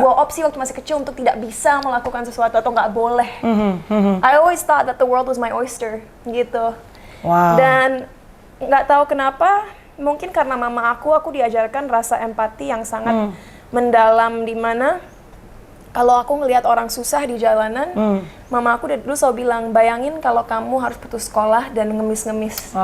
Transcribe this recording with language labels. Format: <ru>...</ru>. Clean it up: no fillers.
<id>sebuah opsi waktu masih kecil untuk tidak bisa melakukan sesuatu atau nggak boleh.</id> <en>I always thought that the world was my oyster,</en> <id>gitu. Wow. Dan nggak tahu kenapa, mungkin karena mama aku diajarkan rasa empati yang sangat mendalam, di mana kalau aku ngelihat orang susah di jalanan, mama aku dari dulu selalu bilang, bayangin kalau kamu harus putus sekolah dan ngemis-ngemis.</id>